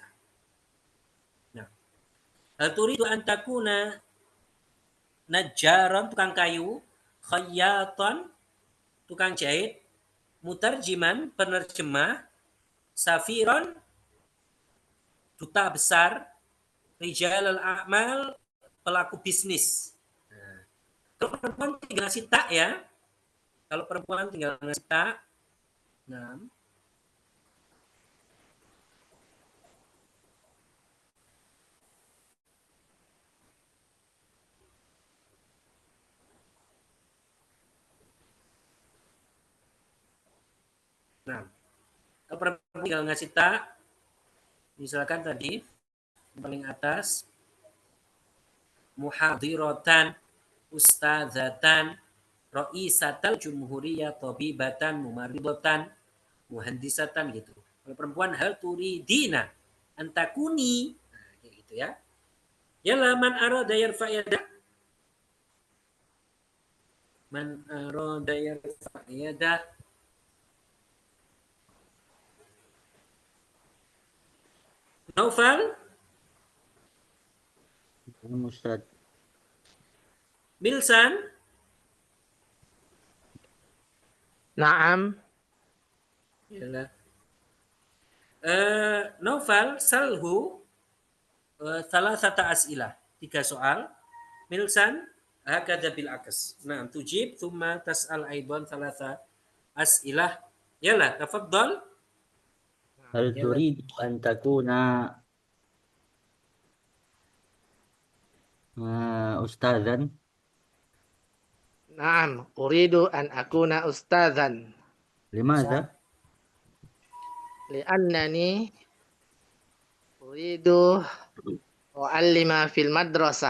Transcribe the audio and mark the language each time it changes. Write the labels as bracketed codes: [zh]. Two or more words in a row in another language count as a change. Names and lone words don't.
[ar] Nah. هل تريد أن تكون نجارا, [id] tukang kayu, [ar] خياطا, [id] tukang jahit, [ar] مترجما، penerjemah، سفيرا, [id] duta besar, [ar] رجل الأعمال, [id] pelaku bisnis. Nah, kalau perempuan tinggal ngasih tak ya. Kalau perempuan tinggal ngasih tak. Nah. Nah, kalau perempuan tinggal ngasih tak, misalkan tadi paling atas [ar] محاضرة، أستاذة، رئيسة الجمهورية، طبيبة، ممرضة، مهندسة gitu. [id] Kalau perempuan [ar] هل تريدين أن تكوني, [id] nah, kayak gitu ya. [ar] يا من أراد يرفع يده. من أراد يرفع يده. Naufal? Ustaz. Milsan? Naam. Yalah. Naufal, سله [id] salah satu [ar] أسئلة. [id] 3 soal. [ar] مثلا، هكذا بالعكس. Nah, tujib, ثم تسأل أيضا ثلاثة أسئلة. يلا، تفضل. هل تريد أن تكون أستاذا? نعم، أريد أن أكون أستاذا. Limadza? لأنني أريد أعلم في المدرسة.